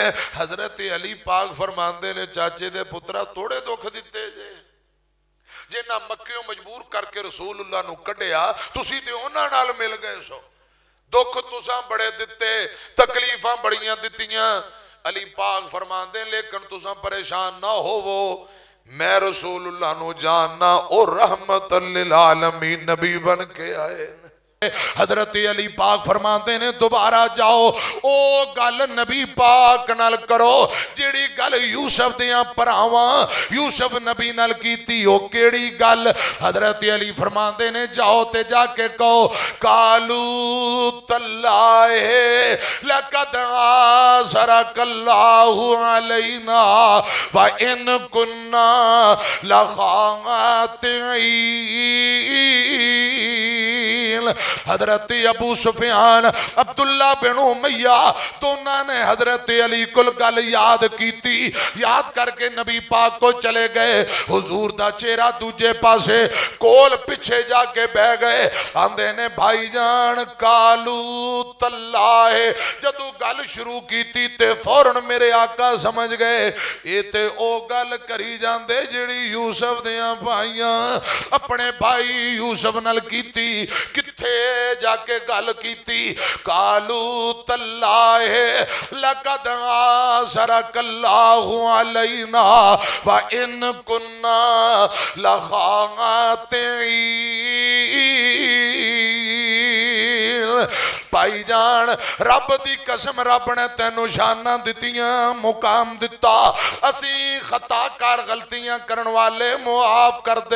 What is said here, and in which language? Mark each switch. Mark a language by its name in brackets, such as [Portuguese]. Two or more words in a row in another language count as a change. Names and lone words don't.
[Punjabi] حضرت علی پاک فرماندے نے، چاچے دے پترا تھوڑے دکھ دتے جے، جنہاں مکیوں مجبور کرکے رسول اللہ نوں کڈھیا، تسیں تے اونہاں نال مل گئے سو. دکھ تساں بڑے دتے، تکلیفاں بڑیاں دتیاں. علی پاک فرماندے لیکن تساں پریشان نہ ہووو، میں رسول اللہ نوں جاننا، اور [Arabic] رحمة للعالمين [Punjabi] نبی بن کے آئے. حضرت علی پاک فرماتے نے، دوبارہ جاؤ او گل نبی پاک نال کرو جہڑی گل یوسف دیاں بھراواں یوسف نبی نال کیتی، او کہڑی گل? حضرت علی فرماتے نے، جاؤ تے جا کے کہو, [Arabic] قالوا تالله لقد آثرك الله علينا وإن كنا لخاطئين. [Punjabi] حضرت ابو سفیان، عبداللہ بن امیہ دونوں نے حضرت علی کول گل یاد کی، یاد کرکے نبی پاک کو چلے گئے. حضور دا چہرہ دوجے پاسے کول پچھے جا کے بہہ گئے. آندے نے، بھائی جان [Arabic] قالوا تالله, [Punjabi] جدوں گل شروع کی تے فوراً میرے آقا سمجھ گئے ایہہ تے او گل کری جاندے جہڑی یوسف دیاں بھائیاں اپنے بھائی یوسف نال کیتی. کتھے جا کے گل کیتی? [Arabic] قالوا تالله لقد آثرك الله علينا وإن كنا لخاطئين. [Punjabi] بھائی جان رب دی قسم، رب نے تینوں شاناں دتیاں، مقام دتا، اسی خطاکار غلطیاں کرن والے معاف کر دے.